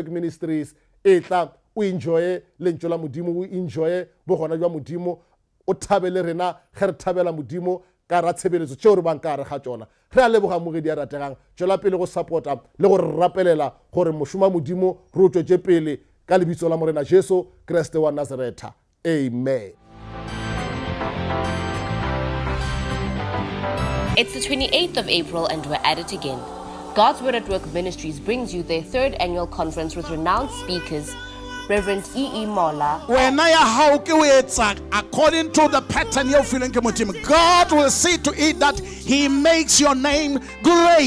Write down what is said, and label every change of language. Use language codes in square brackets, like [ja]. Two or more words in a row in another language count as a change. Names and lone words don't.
[nso] Work Ministries e tla o enjoye lentšu la modimo o enjoye bogona jwa modimo o thabele rena ge re thabela modimo ka ra tshebeletso tšeo re bang ka gare ga tšona re a leboga mo ge di a rategang tšwela pele go supporta le gore re rapelela gore mošoma modimo re o tšwetše pele ka lebitso la morena Jesu Kriste wa Nazareta amen. [en] It's the 28th of April and we're at it again. God's Word at Work Ministries brings you their third annual conference with renowned speakers, Reverend E.E. Mola. According to the pattern you're feeling, God will see to it that He makes your name great.